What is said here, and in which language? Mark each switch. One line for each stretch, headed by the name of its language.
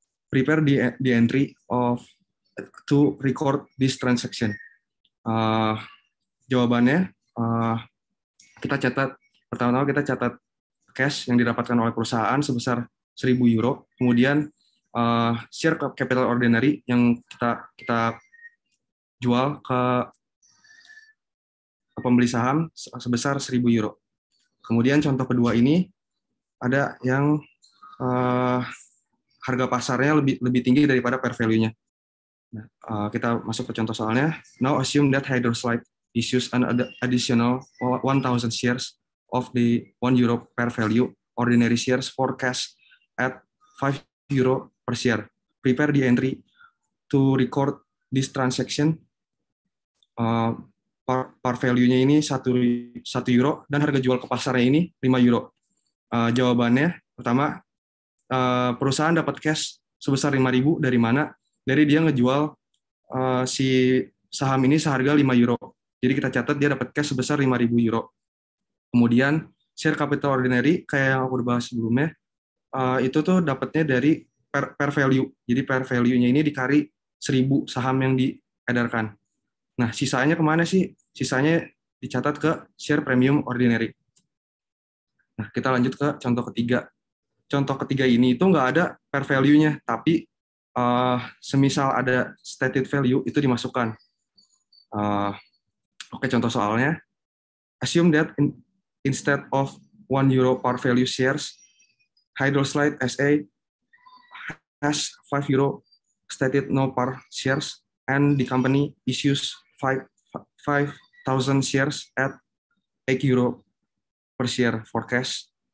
English: Prepare the entry to record this transaction.
Indonesian: Jawabannya kita catat, pertama-tama kita catat cash yang didapatkan oleh perusahaan sebesar 1.000 euro, kemudian share capital ordinary yang kita jual ke pembeli saham sebesar 1.000 euro. Kemudian contoh kedua ini ada yang harga pasarnya lebih tinggi daripada per value-nya. Nah, kita masuk ke contoh soalnya.
English: Now assume that Hydroslide issues an additional 1,000 shares of the 1 euro per value ordinary shares for cash at 5 euro per share. Prepare the entry to record this transaction.
Indonesian: Par value-nya ini 1 euro dan harga jual ke pasarnya ini 5 euro. Jawabannya pertama, perusahaan dapat cash sebesar 5.000 dari mana? Dari dia ngejual si saham ini seharga 5 euro. Jadi kita catat dia dapat cash sebesar 5.000 euro. Kemudian share capital ordinary kayak yang aku udah bahas sebelumnya, itu tuh dapatnya dari per value. Jadi per value-nya ini dikali 1.000 saham yang diedarkan. Nah, sisanya kemana sih? Sisanya dicatat ke share premium ordinary. Nah, kita lanjut ke contoh ketiga. Contoh ketiga ini itu nggak ada per value-nya, tapi semisal ada stated value itu dimasukkan. Oke, contoh soalnya.
English: Assume that instead of 1 euro per value shares, Hydroslide SA has 5 euro stated no par shares, and the company issues 5,000 shares at 8 euro per share for cash.